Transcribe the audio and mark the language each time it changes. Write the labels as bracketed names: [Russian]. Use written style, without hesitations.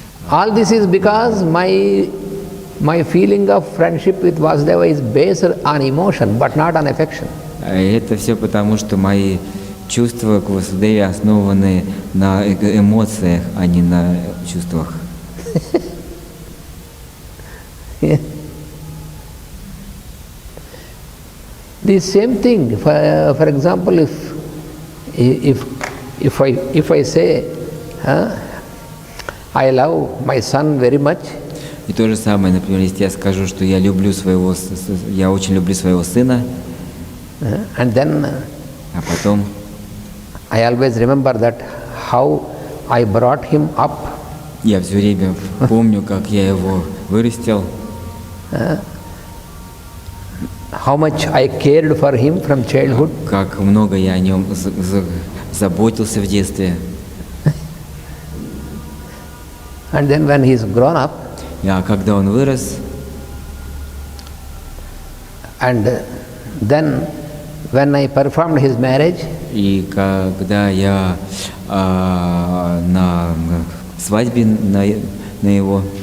[English] All this is because my feeling of friendship with Vasudeva is based on emotion, but not on affection. [Russian] Это все потому, что мои чувства к Васудеве основаны на эмоциях, а не на чувствах. [English] The same thing, for example, if I say, I love my son very much, [Russian] И то же самое, например, если я скажу, что я очень люблю своего сына, [English] and then [Russian] а потом [English] I always remember that how I brought him up, [Russian] я все время помню, как я его вырастил, [English] how much I cared for him from childhood, [Russian] как много я о нем заботился в детстве. [English] and then when he is grown up, [Russian] А когда он вырос, [English] and then when I performed his marriage, [Russian] и когда я на свадьбе на его,